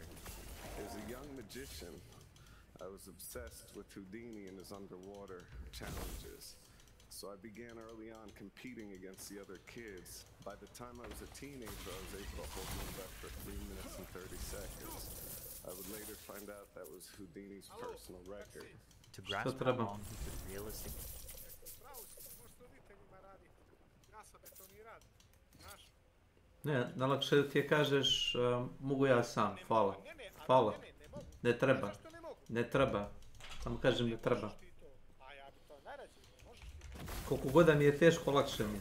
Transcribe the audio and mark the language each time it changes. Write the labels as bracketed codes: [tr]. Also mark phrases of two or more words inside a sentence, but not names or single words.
[en] As a young magician, I was obsessed with Houdini and his underwater challenges. So I began early on competing against the other kids. By the time I was a teenager, I was able to hold my breath for 3 minutes and 30 seconds. I would later find out that was Houdini's personal record. To grasp how long he could realistically... [sr] Ne, najlakše da ti kažeš mogu ja sam, hvala. Hvala. Ne treba. Ne treba. Samo kažem ne treba. Koliko god da mi je teško, lakše mi je.